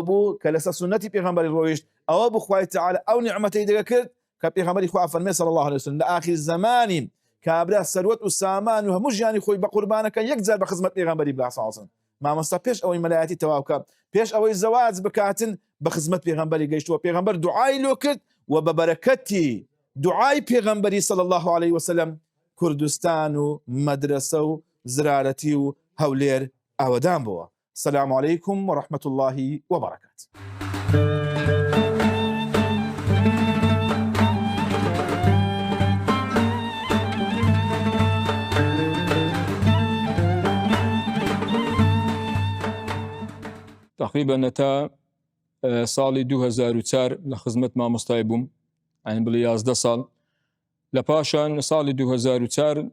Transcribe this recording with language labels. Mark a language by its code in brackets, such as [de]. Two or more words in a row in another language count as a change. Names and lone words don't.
[ckb] بوو کە لەسەر سونەتی پێغەمبەری ڕۆیشت ئەوە بوو خوای تەعالە ئەو نعمەتەی دەگە کرد کە پێغەمبەری خوا فەرمێ [ar] صلی الله عليه وسلم [ckb] لە ئاخر زمانی کابرا سەروەت و سامان و هەموو ژیانی خۆی بە قوربانەکە یەک جار بە خزمەت پێغەمبەری بڵا [ar] صلی الله عليه وسلم [ckb] مامۆستا پێش ئەوەی مەلایەتی تەواو بکات پێش ئەوەی زەواج بکاتن بە خزمەت پێغەمبەری گەیشتووە پێغەمبەر دوعای لۆ کرد و بە بەرەکەتی دوعای پێغەمبەری [ar] صلی الله عليه وسلم [ckb] کوردستان و مەدرسە و زرارەتی و هەولێر ئاوەدان بووە. [ar] السلام عليكم ورحمة الله وبركاته. [ckb] تقریبا تا ساڵی 2004 لە خزمەت مامۆستای بووم ئەین بڵێ 11 ساڵ لە پاشان ساڵی 2004